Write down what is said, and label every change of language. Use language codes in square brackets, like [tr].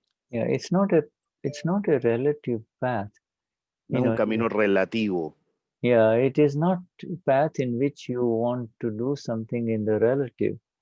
[en] Yeah, it's not a relative path. [es] No es un camino relativo. [en] Yeah, it is not a path in which you want to do something in the relative.